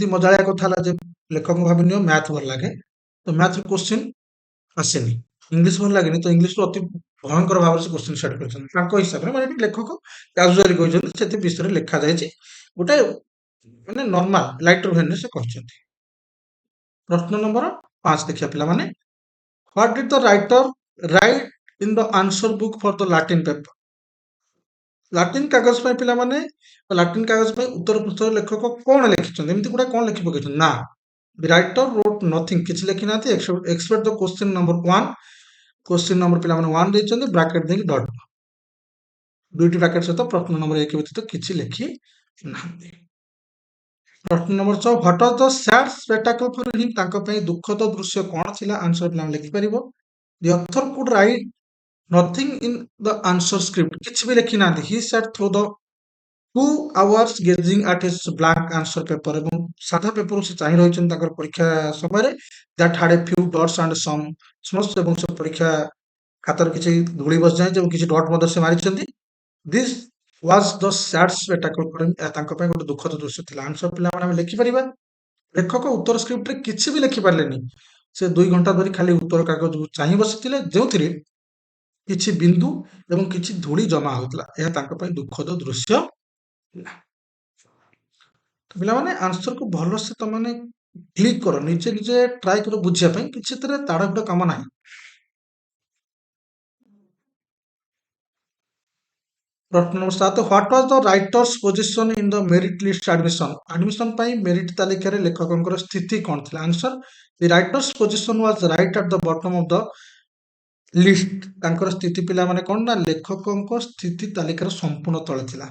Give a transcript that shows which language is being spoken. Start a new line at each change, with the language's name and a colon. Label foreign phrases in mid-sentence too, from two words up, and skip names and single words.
Odia: ମଜାଳିଆ କଥା ହେଲା ଯେ ଲେଖକ ଭାବି ନିଅ ମ୍ୟାଥ ଭଲ ଲାଗେ ତ ମ୍ୟାଥର କ୍ୱେଶ୍ଚିନ୍ ଆସେନି ଇଂଲିଶ ଭଲ ଲାଗେନି ତ ଇଂଲିଶରୁ ଅତି ଭୟଙ୍କର ଭାବରେ ସେ
English: question set
Odia: କରିଛନ୍ତି ତାଙ୍କ ହିସାବରେ ମାନେ ଲେଖକ କାଜୁଆଲି କହିଛନ୍ତି ସେଥି ବିଷୟରେ ଲେଖାଯାଇଛି ଗୋଟେ ମାନେ
English: normal lighter vein
Odia: ସେ କହିଛନ୍ତି ପ୍ରଶ୍ନ ନମ୍ବର 5 ଦେଖିବା ପିଲାମାନେ
English: what did the writer write in the answer book for the latin paper
Odia: ଲାଟିନ କାଗଜ ପାଇଁ ପିଲାମାନେ ଲାଟିନ କାଗଜ ପାଇଁ ଉତ୍ତର ପୃଷ୍ଠରେ ଲେଖକ କଣ ଲେଖିଛନ୍ତି ଏମିତି ଗୁଡା କଣ ଲେଖି ପକେଇଛନ୍ତି ନା
English: the writer wrote nothing
Odia: କିଛି ଲେଖି ନାହାନ୍ତି
English: except the question number 1 question number
Odia: पिलाମାନେ 1 ଦେଇଛନ୍ତି ବ୍ରାକେଟ ଦେଇକି ଡଟ୍ ଦୁଇଟି ବ୍ରାକେଟ ସହିତ ପ୍ରଶ୍ନ ନମ୍ବର 1 ବ୍ୟତୀତ କିଛି ଲେଖି ନାହାନ୍ତି ପ୍ରଶ୍ନ ନମ୍ବର 6
English: what was the sad spectacle for him
Odia: ତାଙ୍କ ପାଇଁ ଦୁଃଖଦ ଦୃଶ୍ୟ କଣ ଥିଲା ଆନ୍ସର ପିଲାମାନେ ଲେଖିପାରିବ
English: the author could write nothing in the answer script
Odia: କିଛି ବି ଲେଖି ନାହାନ୍ତି
English: he sat through the 2 hours gazing at his blank answer paper
Odia: ଏବଂ ସାଧା ପେପରକୁ ସେ ଚାହିଁ ରହିଛନ୍ତି ତାଙ୍କର ପରୀକ୍ଷା ସମୟରେ
English: that had a few dots and some smudge
Odia: ଏବଂ ସେ ପରୀକ୍ଷା ଖାତାରେ କିଛି ଧୂଳି ବସିଯାଇଛି ଏବଂ କିଛି ଡଟ୍ ମଧ୍ୟ ସେ ମାରିଛନ୍ତି
English: this was the sad spectacle for him
Odia: ଏହା ତାଙ୍କ ପାଇଁ ଗୋଟେ ଦୁଃଖଦ ଦୃଶ୍ୟ ଥିଲା ଆନ୍ସର ପିଲାମାନେ ଆମେ ଲେଖିପାରିବା ଲେଖକ ଉତ୍ତର ସ୍କ୍ରିପ୍ଟରେ କିଛି ବି ଲେଖିପାରିଲେନି ସେ 2 ଘଣ୍ଟା ଧରି ଖାଲି ଉତ୍ତର କାଗଜକୁ ଚାହିଁ ବସିଥିଲେ ଯେଉଁଥିରେ କିଛି ବିନ୍ଦୁ ଏବଂ କିଛି ଧୂଳି ଜମା ହେଉଥିଲା ଏହା ତାଙ୍କ ପାଇଁ ଦୁଃଖଦ ଦୃଶ୍ୟ ଥିଲା ପିଲାମାନେ ଆନ୍ସରକୁ ଭଲସେ ତମାନେ କ୍ଲିକ୍ କର ନିଜେ ନିଜେ ଟ୍ରାଏ କର ବୁଝିବା ପାଇଁ କିଛି ସେଥିରେ ତାଡ଼ଭିଡ଼ କାମ ନାହିଁ ପ୍ରଶ୍ନ ନମ୍ବର 7
English: what was the writer's position in the merit list
Odia: ଆଡମିସନ ପାଇଁ ମେରିଟ ତାଲିକାରେ ଲେଖକଙ୍କର ସ୍ଥିତି କଣ ଥିଲା ଆନ୍ସର
English: the writer's position was right at the bottom of the list
Odia: ତାଙ୍କର ସ୍ଥିତି ପିଲାମାନେ କଣ ନା ଲେଖକଙ୍କ ସ୍ଥିତି ତାଲିକାର ସମ୍ପୂର୍ଣ୍ଣ ତଳେ ଥିଲା।